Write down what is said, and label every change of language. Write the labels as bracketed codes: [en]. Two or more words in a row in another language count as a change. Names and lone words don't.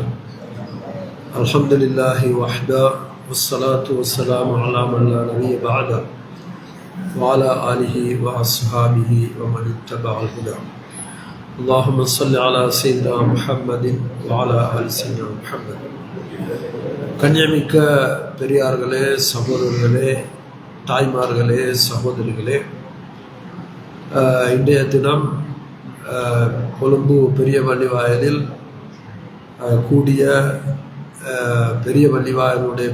[ar] الحمد لله وحده والصلاة والسلام على من لا نبي بعده وعلى آله وأصحابه ومن اتبع الهدى. اللهم صل على سيدنا محمد وعلى آل سيدنا محمد. [ta] கண்ணியமிக்க பெரியார்களே, சகோதரர்களே, தாய்மார்களே, சகோதரிகளே, இன்றைய தினம் கொழும்பு பெரிய வள்ளிவாயலில் கூடிய பெரிய வள்ளிவாயலுடைய